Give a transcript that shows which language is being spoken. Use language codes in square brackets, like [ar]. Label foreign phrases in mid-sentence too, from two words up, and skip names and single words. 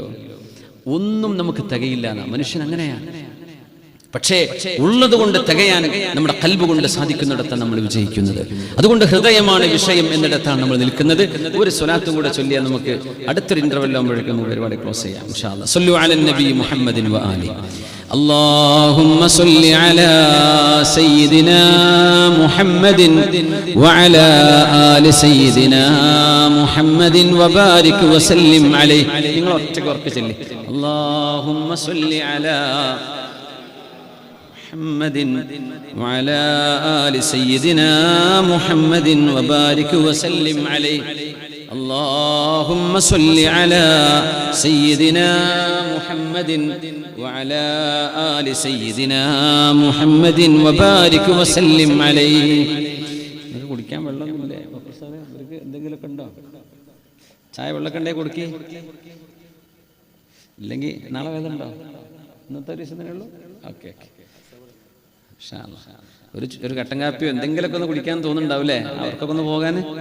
[ml] ഒന്നും നമുക്ക് തികയില്ല. മനുഷ്യൻ അങ്ങനെയാണ്. പക്ഷേ ഉള്ളത് കൊണ്ട് തികയാൻ നമ്മുടെ ഖൽബ് കൊണ്ട് സാധിക്കുന്നിടത്താണ് നമ്മൾ വിജയിക്കുന്നത്. അതുകൊണ്ട് ഹൃദയമാണ് വിഷയം എന്നിടത്താണ് നമ്മൾ നിൽക്കുന്നത്. ഒരു സ്വലാത്തും കൂടെ ചൊല്ലിയാൽ നമുക്ക് അടുത്തൊരു ഇന്റർവെൽ ആകുമ്പോഴേക്കും പരിപാടി ക്ലോസ് ചെയ്യാം [ar] إن شاء الله. صلوا على النبي محمد وآل. اللهم صل على سيدنا محمد وعلى آل سيدنا محمد وبارك وسلم عليه. [ml] നിങ്ങൾ ഒറ്റയ്ക്ക് ഉറക്കെ ചൊല്ലി [ar] اللهم صل على محمد وعلى آل سيدنا محمد وبارك وسلم عليه. اللهم صل على سيدنا محمد وعلى آل سيدنا محمد وبارك وسلم عليه. [ml] കുടിക്കാൻ വെള്ളമൊന്നുമില്ലേ? ഇവർക്ക് എന്തെങ്കിലുമൊക്കെ ഉണ്ടോ? ചായ വെള്ളമൊക്കെ ഉണ്ടെങ്കിൽ കൊടുക്കി. ഇല്ലെങ്കിൽ നാളെ വേദന ഉണ്ടോ? ഇന്നത്തെ ഒരു ദിവസം തന്നെ ഉള്ളൂ. [en] okay okay. [ml] ഒരു കട്ടൻ കാപ്പിയോ എന്തെങ്കിലുമൊക്കെ ഒന്ന് കുടിക്കാൻ തോന്നുന്നുണ്ടാവില്ലേ അവർക്കൊക്കെ ഒന്ന് പോകാൻ?